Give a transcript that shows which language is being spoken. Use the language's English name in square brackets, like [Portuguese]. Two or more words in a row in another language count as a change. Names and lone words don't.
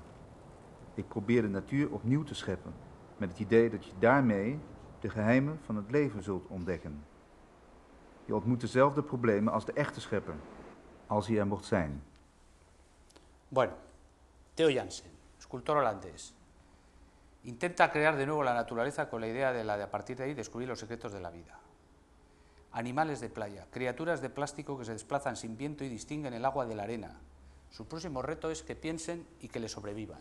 [Dutch] Ik probeer de natuur opnieuw te scheppen, met het idee dat je daarmee de geheimen van het leven zult ontdekken. Je ontmoet dezelfde problemen als de echte schepper, als hij er mocht zijn. [Spanish] Bueno, Theo Jansen, escultor holandés, intenta crear de nuevo la naturaleza con la idea de a partir de ahí descubrir los secretos de la vida. Animales de playa, criaturas de plástico que se desplazan sin viento y distinguen el agua de la arena. Su próximo reto es que piensen y que le sobrevivan.